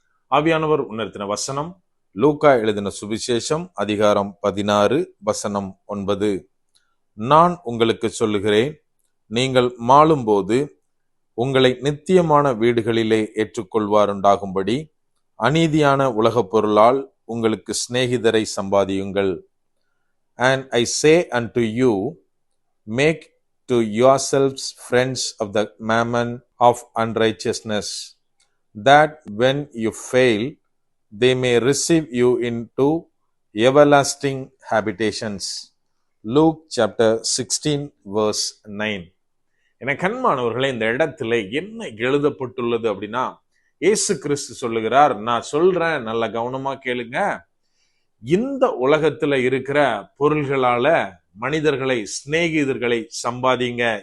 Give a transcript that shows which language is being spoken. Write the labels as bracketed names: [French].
[Tamil] ஆவியானவர் உணர்த்தின வசனம் லூக்கா எழுதின சுவிசேஷம் அதிகாரம் 16 வசனம் 9. நான் உங்களுக்கு சொல்லுகிறேன், நீங்கள் மாளும்போது உங்களை நித்தியமான வீடுகளிலே ஏற்றுக்கொள்வாருண்டாகும்படி அநீதியான உலகப் பொருளால் உங்களுக்கு சிநேகிதரை சம்பாதியுங்கள். [English] And I say unto you, make to yourselves friends of the mammon of unrighteousness, that when you fail, they may receive you into everlasting habitations. Luke chapter 16 verse 9. [Tamil] என கண்மானவர்களே, இந்த இடத்துல என்ன எழுதப்பட்டுள்ளது அப்படின்னா, இயேசு கிறிஸ்து சொல்லுகிறார், நான் சொல்றேன், நல்ல கவனமா கேளுங்க. இந்த உலகத்துல இருக்கிற பொருள்களால மனிதர்களை, சிநேகிதர்களை சம்பாதிங்க.